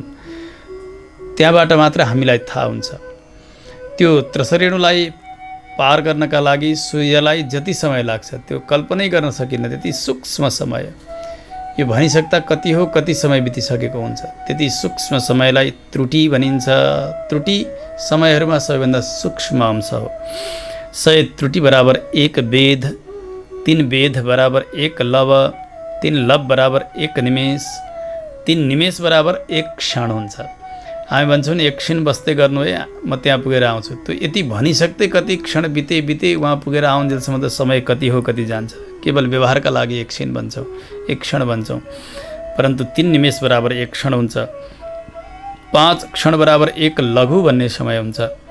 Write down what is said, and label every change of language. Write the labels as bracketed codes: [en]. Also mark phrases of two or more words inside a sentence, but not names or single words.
[ne] त्यहाँबाट मात्र हामीलाई थाहा हुन्छ। त्यो त्रसरेणुलाई पार गर्नका लागि सूर्यलाई जति समय लाग्छ त्यो कल्पनै गर्न सकिन्न, त्यति सूक्ष्म समय। यो भनिसक्दा कति हो, कति समय बितिसकेको हुन्छ। त्यति सूक्ष्म समयलाई त्रुटि भनिन्छ। त्रुटि समयहरूमा सबैभन्दा सूक्ष्म अंश हो। 100 त्रुटि बराबर 1 वेद, 3 वेद बराबर 1 लव, 3 लव बराबर 1 निमेष, 3 निमेष बराबर 1 क्षण हुन्छ। हामी भन्छौँ नि 1 क्षण बस्दै गर्नु है, म त्यहाँ पुगेर आउँछु। त्यो यति भनिसक्दै कति क्षण बिते उहाँ पुगेर आउन्जेलसम्म त समय कति हो कति जान्छ। केवल व्यवहारका लागि 1 क्षण भन्छौँ, 1 क्षण भन्छौँ, परन्तु 3 निमेष बराबर 1 क्षण हुन्छ। 5 क्षण बराबर 1 लघु भन्ने समय हुन्छ।